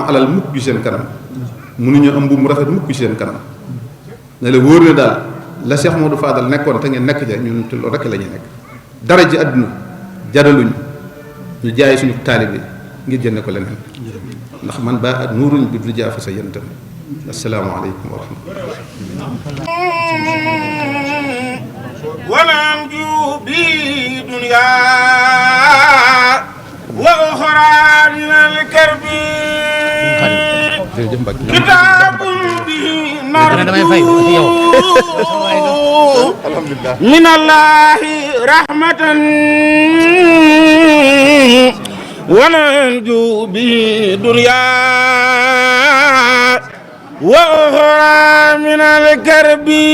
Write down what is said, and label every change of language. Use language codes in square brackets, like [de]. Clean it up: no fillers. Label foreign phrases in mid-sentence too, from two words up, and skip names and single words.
[wo] alal mukk ci seen kanam mënuñoo am mbubb mu rafet mukk ci seen kanam ne la wóor ne daal la Cheikh Modou Fadal nekkoon te ngeen nekk ja ñun te loolu rekk la ñuy nekk dara ji àdduna jaraluñ ñu jaay suñu taalibe ngir jënd ko leneen ndax man ba at nuuruñ bi du jaafa sa yentam [ar] السلام عليكم ورحمة الله وننجو بدنيا وأخرى من الكرب كتاب به نرجو من الله رحمة وننجو به دنيا وأخرى من الكرب